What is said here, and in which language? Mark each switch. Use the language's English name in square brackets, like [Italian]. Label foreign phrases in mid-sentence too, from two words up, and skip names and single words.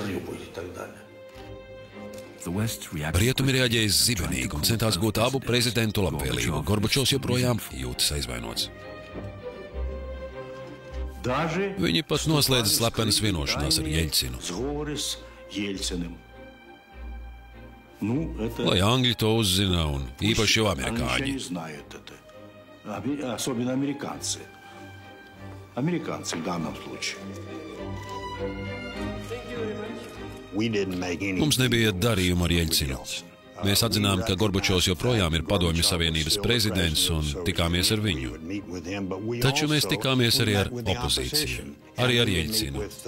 [Latvian] Rietumi reaģēja zibenīgi un centās gūt abu prezidentu labvēlību. Gorbačovs joprojām jūtas aizvainots. Viņi pat noslēdza slepenas vienošanās ar Jeļcinu. Lai Angļi to uzzina un īpaši jau amerikāņi. [Russian] Особенно американцы. Американцы в данном случае. [Latvian] Mums nebija darījuma ar Jeļcinu. Mēs atzinām, ka Gorbačovs joprojām ir Padomju Savienības prezidents un tikāmies ar viņu. Taču mēs tikāmies arī ar opozīciju, arī ar Jeļcinu.